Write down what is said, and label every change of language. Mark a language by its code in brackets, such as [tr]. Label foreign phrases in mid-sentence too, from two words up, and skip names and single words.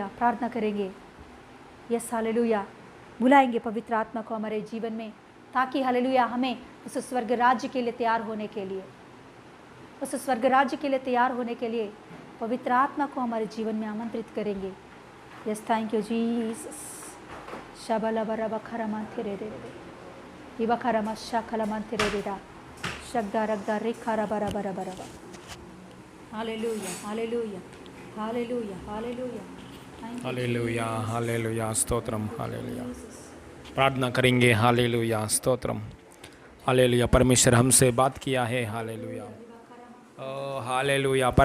[hi] प्रार्थना करेंगे, यस हालेलुया, बुलाएंगे पवित्र आत्मा को हमारे जीवन में, ताकि हालेलुया हमें उस स्वर्ग राज्य के लिए तैयार होने के लिए, उस स्वर्ग राज्य के लिए तैयार होने के लिए पवित्र आत्मा को हमारे जीवन में आमंत्रित करेंगे। यस, [en] Thank you Jesus. शबला बरबा खरमा तेरे रे रे इबा खरमा शखलमा तेरे रे रा शगदा रगदा रे खरा बरा बरा बरा। [hi] हालेलुया, हालेलुया, हालेलुया, हालेलुया, हालेलुया, हालेलुया, स्तोत्रम, हालेलुया। प्रार्थना करेंगे, हालेलुया, स्तोत्रम, हालेलुया। परमेश्वर हमसे बात किया है, हालेलुया, हालेलुया।